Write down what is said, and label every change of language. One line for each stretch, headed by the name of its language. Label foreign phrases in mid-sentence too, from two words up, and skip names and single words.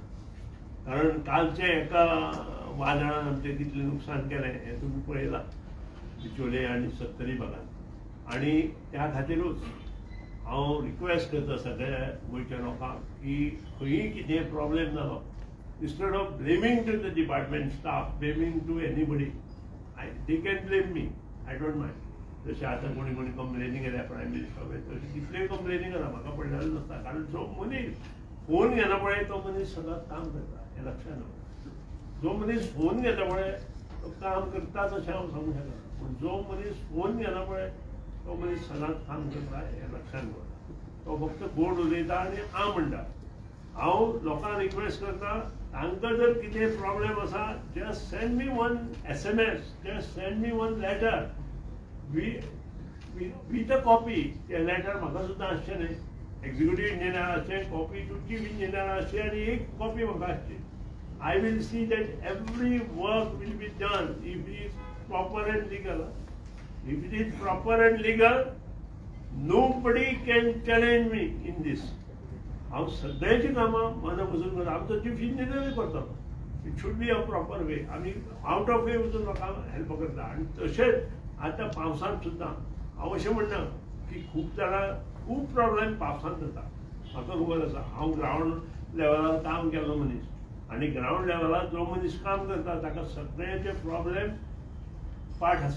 Konkani: कारण कालचे एका वादळान आमचें कितलें नुकसान केलें हें तुमी पळयलां बिचोले आनी सत्तरी भागांत. आनी त्या खातीरूच हांव रिक्वेस्ट करता सगळ्या गोंयच्या लोकांक की खंयी कितें प्रॉब्लेम जालो,
English: instead of blaming to the department staff, blaming to anybody, they can blame me, I don't mind.
Konkani: जशें आतां कोणी कंप्लेनी केल्या प्रायम मिनिस्टराक तशें कितलेय कंप्लेनी करा, म्हाका पडलेलें नासता. कारण जो मनीस फोन घेना पळय तो मनीस सदांच काम करता, हें लक्षात दवरा. जो मनीस फोन घेता पळय तो काम करताच अशें हांव सांगूंक शकना, पूण जो मनीस फोन घेना पळय तो मनीस सदांच काम करता हें लक्षात दवरा. तो फक्त गोड उलयता आनी आ म्हणटा. हांव लोकांक रिक्वेस्ट करता, तांकां जर कितें प्रॉब्लेम आसा
English: just send me one SMS, just send me one letter with a copy.
Konkani: तें लेटर म्हाका सुद्दां आसचें न्ही,
English: executive engineer
Konkani: आसचें,
English: copy to chief engineer
Konkani: आसची आनी एक कॉपी म्हाका आसची.
English: I will see that every work will be done if it is proper and legal. If it is proper and legal, nobody can challenge me in this.
Konkani: हांव सगळ्यांची कामां मना बसून करता. आमचो चीफ इंजिनियरूय करता.
English: it should be a proper way.
Konkani: आमी
English: out of way
Konkani: वचून लोकांक हेल्प करता. आनी तशेंच आतां पावसांत सुद्दां हांव अशें म्हणना की खूब जाणां खूब प्रॉब्लेम पावसांत जाता. म्हाका खबर आसा, हांव ग्रावंड लेवलार काम केल्लो मनीस आनी ग्रावंड लेवलार जो मनीस काम करता ताका सगळ्यांचे प्रॉब्लेम पाठ आसा.